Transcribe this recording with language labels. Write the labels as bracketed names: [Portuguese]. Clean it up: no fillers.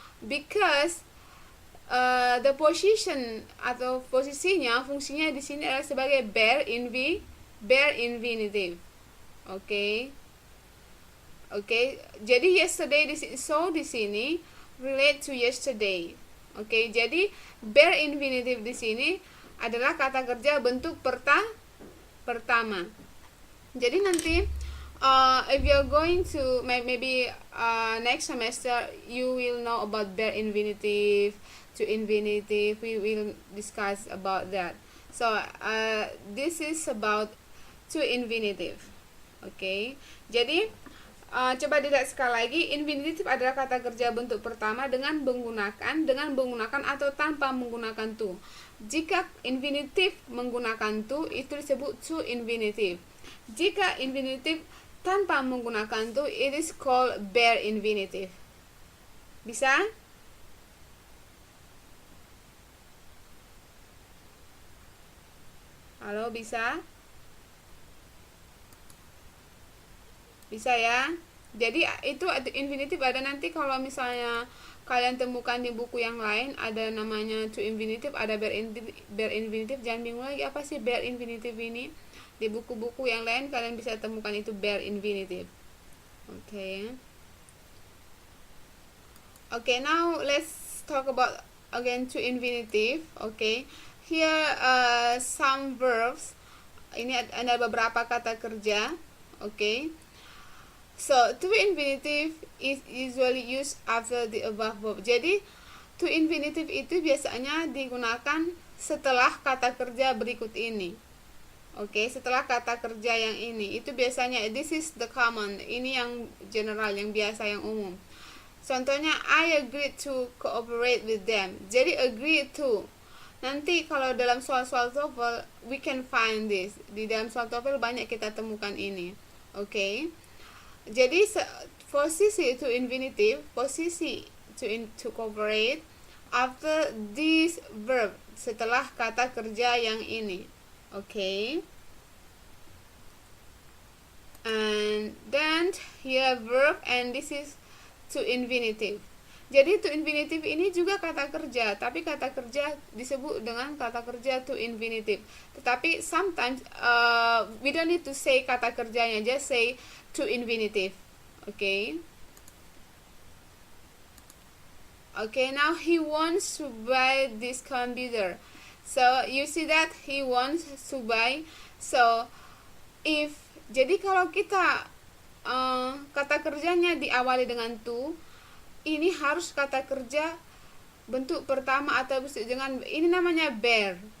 [English] Because the position [Indonesian] atau posisinya, fungsinya di sini adalah sebagai bare infinitive. Okay, Oke, jadi yesterday di sini [English] relate to yesterday. [Indonesian] Oke, jadi bare infinitive di sini adalah kata kerja bentuk pertama. Jadi nanti [English] if you're going to maybe next semester you will know about bare infinitive to infinitive. We will discuss about that. So this is about to infinitive. [Indonesian] Oke, jadi coba dilihat sekali lagi. Infinitive adalah kata kerja bentuk pertama dengan menggunakan atau tanpa menggunakan to. Jika infinitive menggunakan to, itu disebut to infinitive. Jika infinitive tanpa menggunakan to, [English] it is called [Indonesian] bare infinitive. Bisa? Halo, bisa? Bisa ya? Jadi itu infinitive ada nanti kalau misalnya kalian temukan di buku yang lain ada namanya to infinitive, ada bare infinitive. Jangan bingung lagi apa sih bare infinitive ini. Di buku-buku yang lain kalian bisa temukan itu bare infinitive. [English] Okay. Okay, now let's talk about again to infinitive. Okay. Here some verbs. [Indonesian] Ini ada beberapa kata kerja. [English] Okay. So, to infinitive is usually used after the above verb. [Indonesian] Jadi, to infinitive itu biasanya digunakan setelah kata kerja berikut ini. Oke, setelah kata kerja yang ini. Itu biasanya, [English] this is the common. [Indonesian] Ini yang general, yang biasa, yang umum. [English] Contohnya, I agree to cooperate with them. [Indonesian] Jadi, agree to. Nanti kalau dalam soal-soal TOEFL, [English] we can find this. [Indonesian] Di dalam soal TOEFL banyak kita temukan ini. Oke. Jadi posisi to infinitive, posisi to cooperate [English] after this verb, [Indonesian] setelah kata kerja yang ini. Okay. [English] And then here verb and this is to infinitive. [Indonesian] Jadi to infinitive ini juga kata kerja, tapi kata kerja disebut dengan kata kerja to infinitive. Tetapi [English] sometimes we don't need to say [Indonesian] kata kerjanya, [English] just say to infinitive. [Indonesian] Okay. [English] Okay, now he wants to buy this computer. So you see that he wants to buy. [Indonesian] So jadi kalau kita kata kerjanya diawali dengan to, ini harus kata kerja bentuk pertama atau dengan ini namanya bare.